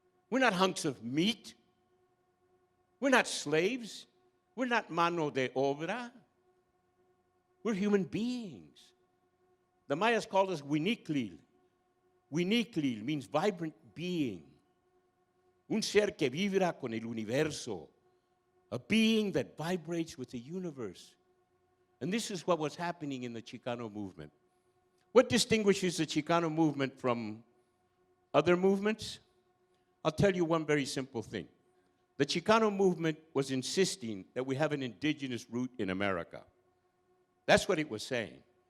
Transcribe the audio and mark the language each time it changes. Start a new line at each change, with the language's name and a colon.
English: We're not hunks of meat. We're not slaves. We're not
Spanish: mano de obra.
English: We're human beings. The Mayas called us Huiniklil. Huiniklil means vibrant being.
Spanish: Un ser que vibra con el universo.
English: A being that vibrates with the universe. And this is what was happening in the Chicano movement. What distinguishes the Chicano movement from other movements? I'll tell you one very simple thing. The Chicano movement was insisting that we have an indigenous root in America. That's what it was saying.